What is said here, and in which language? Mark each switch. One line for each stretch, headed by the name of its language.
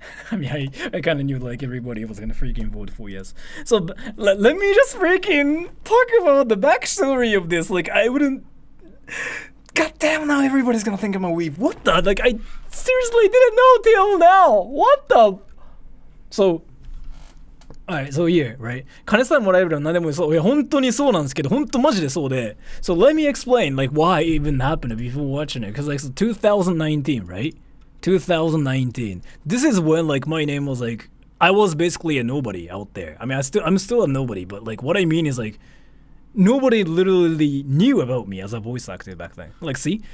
English: I mean, I kind of knew like everybody was gonna freaking vote for yes. So let me just freaking talk about the backstory of this. Like I wouldn't. God damn! Now everybody's gonna think I'm a weeb. What the? Like I seriously didn't know till now. What the? So. Alright, so yeah, right?
Japanese: 金さえもらえるのは何でもそう。いや、本当にそうなんですけど、本当マジでそうで。
English: So let me explain, like, why it even happened before watching it. Because, like, so 2019, right? 2019. This is when, like, my name was, like, I was basically a nobody out there. I mean, I'm still a nobody, but, like, what I mean is, like, nobody literally knew about me as a voice actor back then. Like, see?